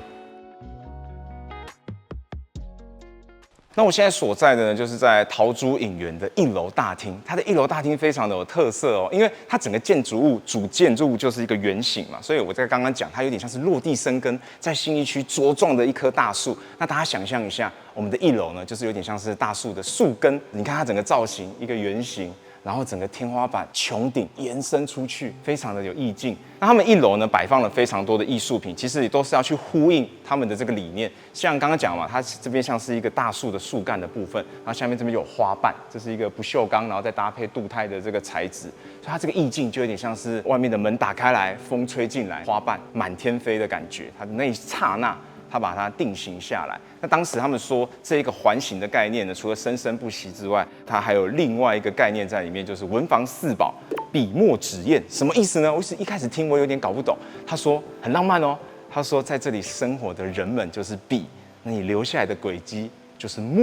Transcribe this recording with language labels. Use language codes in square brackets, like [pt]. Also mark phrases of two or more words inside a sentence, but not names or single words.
[zh] 那我現在所在的呢，就是在桃竹影園的1樓大廳。它的1樓大廳非常的有特色哦，因為它整個建築物主建築物就是一個圓形嘛，所以我在剛剛講，它有點像是落地生根，在信義區茁壯的一棵大樹。那大家想象一下，我們的1樓呢，就是有點像是大樹的樹根。你看它整個造型，一個圓形， 然後整個天花板穹頂延伸出去，非常的有意境。那他們1樓呢擺放了非常多的藝術品，其實也都是要去呼應他們的這個理念。像剛刚講嘛，它這邊像是一個大樹的樹幹的部分，然後下面這邊有花瓣，這是一個不鏽鋼，然後再搭配鍍鈦的這個材質，所以它這個意境就有點像是外面的門打開來，風吹進來，花瓣滿天飛的感覺。它的那一剎那，它把它定型下來。那當時他們說這一個環形的概念呢，除了生生不息之外，它還有另外一個概念在裡面，就是文房四寶，筆墨紙硯。什麼意思呢？我一開始聽我有點搞不懂。他說很浪漫哦，他說在這裡生活的人們就是筆，那你留下來的軌跡就是墨。